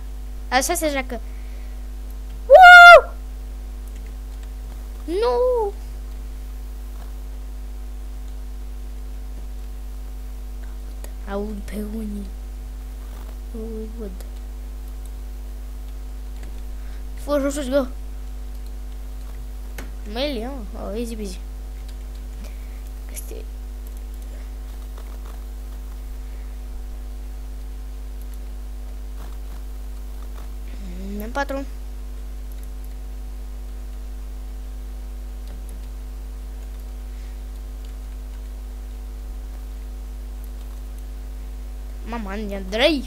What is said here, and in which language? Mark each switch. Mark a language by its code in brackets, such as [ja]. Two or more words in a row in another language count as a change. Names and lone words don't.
[ro] Așa se joacă. Woo! Nu! Aud pe unii. Îi văd. Fă jos, [en] go! Melee, easy peasy. [ro] Este... M4. Mama, Andrei.